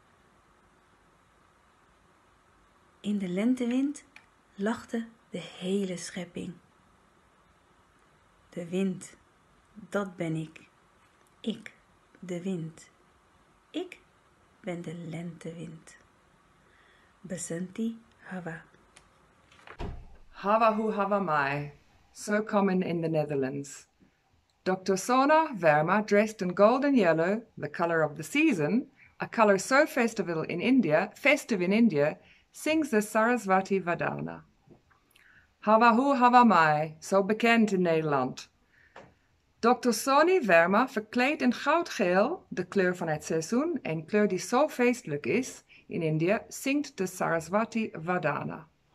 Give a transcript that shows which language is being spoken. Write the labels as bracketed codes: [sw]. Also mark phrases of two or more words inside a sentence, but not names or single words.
[nl] In de lentewind lachte de hele schepping. De wind, dat ben ik. Ik, de wind. Ik ben de lentewind. [hi] बसंती हवा. हवा हूँ हवा मैं, [en] so common in the Netherlands. Dr. Sona Verma, dressed in gold and yellow, the color of the season, a color so festive in India, sings the Saraswati Vadana. [hi] हवा हूँ हवा मैं, [nl] zo bekend in Nederland. Dr. Soni Verma, verkleed in goudgeel, de kleur van het seizoen, een kleur die zo feestelijk is in India, zingt de Saraswati Vadana.